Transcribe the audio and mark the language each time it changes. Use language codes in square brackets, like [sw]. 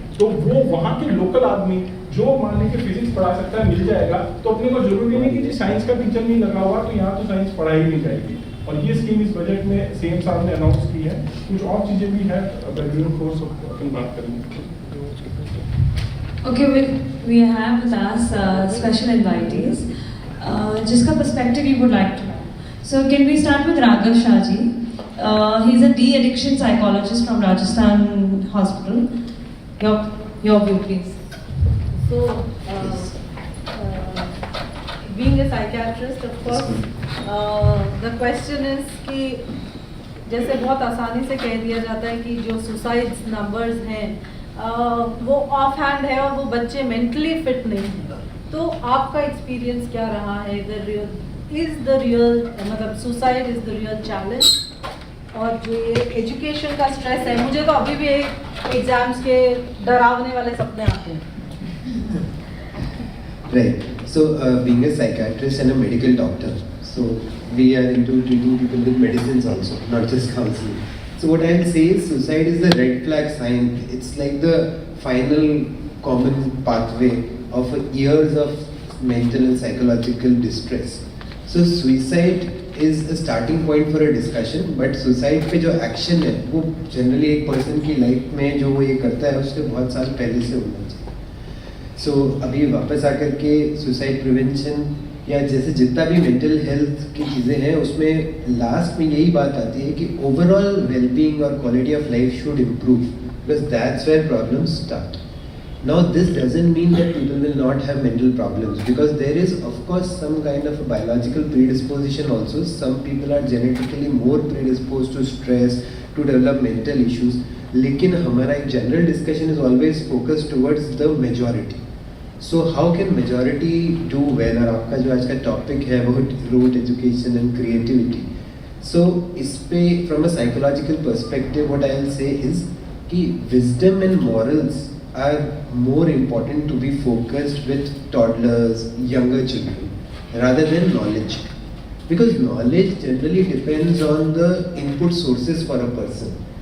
[hi] तो वो वहाँ के लोकल आदमी जो मान लीजिए फिजिक्स पढ़ा सकता है मिल जाएगा, तो अपने को जरूरी नहीं कि जी साइंस का टीचर नहीं लगा हुआ तो यहाँ तो साइंस पढ़ाई नहीं जाएगी। और ये स्कीम इस बजट में सीएम साहब ने अनाउंस की है। कुछ और चीजें भी हैं, अगर फोर्स अपन बात करेंगे। [en] Okay, we have with us special invitees, जिसका perspective you would like to know. So can we start with Raghav Shah ji? He's a de-addiction psychologist from Rajasthan Hospital. Your view, please. So, being a psychiatrist, of course, the question is [hi] कि जैसे बहुत आसानी से कह दिया जाता है कि जो सुसाइड्स नंबर्स हैं वो ऑफ हैंड है और वो बच्चे मेंटली फिट नहीं हैं। तो आपका एक्सपीरियंस क्या रहा है? द रियल मतलब [en] suicide is the real challenge, [hi] और जो ये एजुकेशन का स्ट्रेस है, मुझे तो अभी भी एग्जाम्स के डरावने वाले सपने आते हैं। [en] Right. So, being a psychiatrist and a medical doctor, so we are into treating people with medicines also, not just counseling. So what I'll say is suicide is the red flag sign. It's like the final common pathway of years of mental and psychological distress. So suicide is a starting point for a discussion, but suicide [hi] पे जो action है वो generally एक person की life में जो वो ये करता है उससे बहुत साल पहले से होना चाहिए। So अभी वापस आकर के suicide prevention या जैसे जितना भी मेंटल हेल्थ की चीज़ें हैं उसमें लास्ट में यही बात आती है कि ओवरऑल वेलबींग और [en] Quality of life should improve, because that's where problems start. Now this doesn't mean that people will not have mental problems, because there is of course some kind of a biological predisposition also. Some people are genetically more predisposed to stress, to develop mental issues. [hi] लेकिन हमारा एक [en] general discussion is always focused towards the majority. So how can majority do well? [hi] और आपका जो आज का topic है वो [en] root education and creativity. So [hi] इस पे [en] from a psychological perspective what I'll say is कि wisdom and morals are more important to be focused with toddlers, younger children, rather than knowledge. Because knowledge generally depends on the input sources for a person.